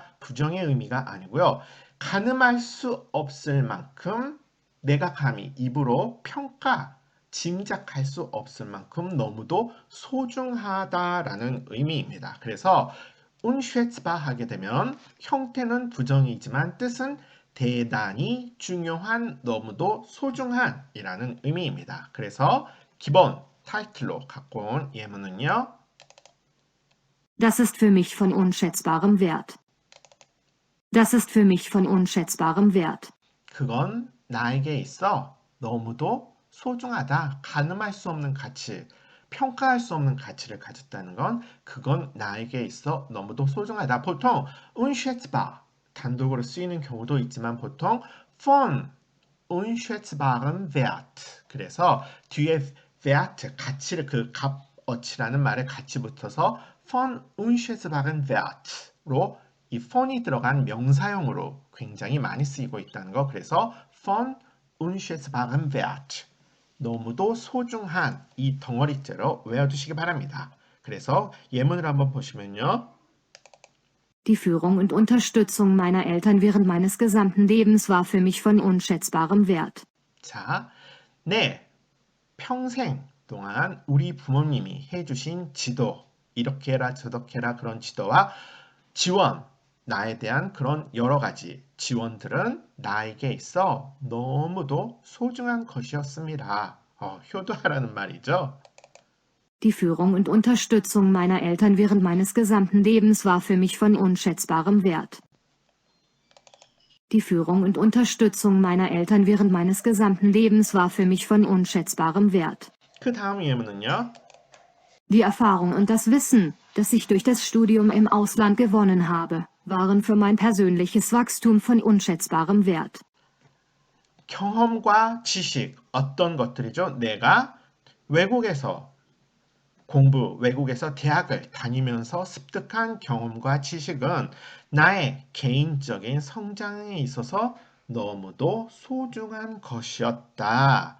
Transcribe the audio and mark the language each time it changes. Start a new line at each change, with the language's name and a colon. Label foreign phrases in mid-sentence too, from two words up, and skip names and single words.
Korean: 부정의 의미가 아니고요. 가늠할 수 없을 만큼 내가 감히 입으로 짐작할 수 없을 만큼 너무도 소중하다라는 의미입니다. 그래서 unschätzbar 하게 되면 형태는 부정이지만 뜻은 대단히 중요한, 너무도 소중한 이라는 의미입니다. 그래서 기본 타이틀로 갖고 온 예문은요.
German: Das ist für mich von unschätzbarem Wert. Das ist für mich von unschätzbarem Wert.
Korean: 그건 나에게 있어 너무도 소중하다. 가늠할 수 없는 가치, 평가할 수 없는 가치를 가졌다는 건 그건 나에게 있어 너무도 소중하다. 보통 unschätzbar 단독으로 쓰이는 경우도 있지만 보통
German: von unschätzbarem Wert.
Korean: 그래서 뒤에 Wert 가치를 그 값어치라는 말에 같이 붙어서
German: von unschätzbarem Wert
Korean: 로 이 von이 들어간 명사형으로 굉장히 많이 쓰이고 있다는 거. 그래서
German: von unschätzbarem Wert
Korean: 너무도 소중한 이 덩어리째로 외워두시기 바랍니다. 그래서 예문을 한번 보시면요.
German: Die Führung und Unterstützung meiner Eltern während meines gesamten Lebens war für mich von unschätzbarem Wert.
Korean: 자, 네, 평생 동안 우리 부모님이 해주신 지도, 이렇게 해라 저렇게 해라 그런 지도와 지원, 나에 대한 그런 여러 가지 지원들은 나에게 있어 너무도 소중한 것이었습니다. 효도하라는 말이죠.
German: Die Führung und Unterstützung meiner Eltern während meines gesamten Lebens war für mich von unschätzbarem Wert. Die Führung und Unterstützung meiner Eltern während meines gesamten Lebens war für mich von unschätzbarem Wert.
Korean: 그 다음 예문은요.
German: Die Erfahrung und das Wissen, das ich durch das Studium im Ausland gewonnen habe, waren für mein persönliches Wachstum von unschätzbarem Wert.
Korean: 경험과 지식, 어떤 것들이죠? 내가 외국에서 외국에서 대학을 다니면서 습득한 경험과 지식은 나의 개인적인 성장에 있어서 너무도 소중한 것이었다.